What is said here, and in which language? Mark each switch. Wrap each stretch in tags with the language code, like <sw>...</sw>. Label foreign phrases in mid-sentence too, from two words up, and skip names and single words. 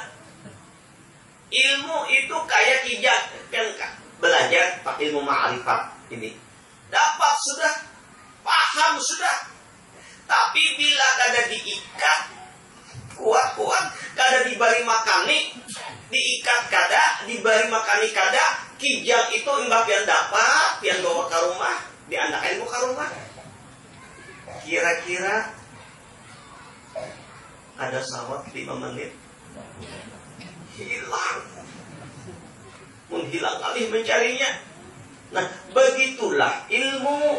<bjn>Ilmu itu kayak kijang, kan belajar ilmu ma'rifat ini. Dapat sudah, paham sudah. Tapi bila kada diikat kuat-kuat, kada dibari makani, diikat kada, dibari makani kada, kijang itu imbak yang dapat, yang bawa ke rumah, diandakan ke rumah. Kira-kira ada sawat 5 menit hilang, menghilang alih mencarinya. Nah, begitulah ilmu.</bjn>